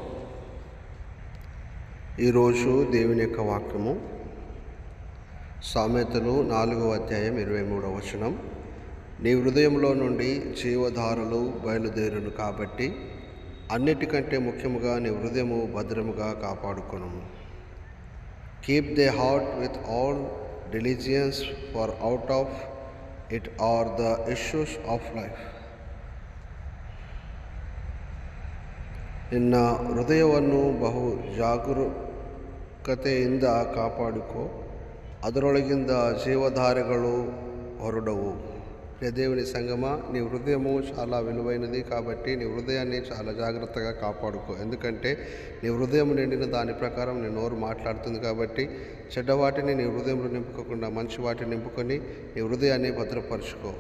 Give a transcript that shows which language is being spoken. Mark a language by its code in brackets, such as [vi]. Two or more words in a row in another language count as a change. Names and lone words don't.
[te] ఈరోజు దేవుని యొక్క వాక్యము సామెతలు 4వ అధ్యాయం 23వ వచనం. నీ హృదయంలో నుండి జీవధారలు బయలుదేరును కాబట్టి అన్నిటికంటే ముఖ్యముగా నీ హృదయము భద్రముగా కాపాడుకొనుము. [en] Keep thy heart with all diligence, for out of it are the issues of life. [kn] ನಿನ್ನ ಹೃದಯವನ್ನು ಬಹು ಜಾಗರೂಕತೆಯಿಂದ ಕಾಪಾಡಿಕೋ, ಅದರೊಳಗಿಂದ ಜೀವಧಾರೆಗಳು ಹೊರಡವು. [te] దేవుని సంగమా, నీ హృదయము చాలా విలువైనది కాబట్టి నీ హృదయాన్ని చాలా జాగ్రత్తగా కాపాడుకో. ఎందుకంటే నీ హృదయం నిండిన దాని ప్రకారం నీ నోరు మాట్లాడుతుంది. కాబట్టి చెడ్డవాటిని నీ హృదయంలో నింపుకోకుండా మంచి వాటిని నింపుకొని నీ హృదయాన్ని భద్రపరుచుకో.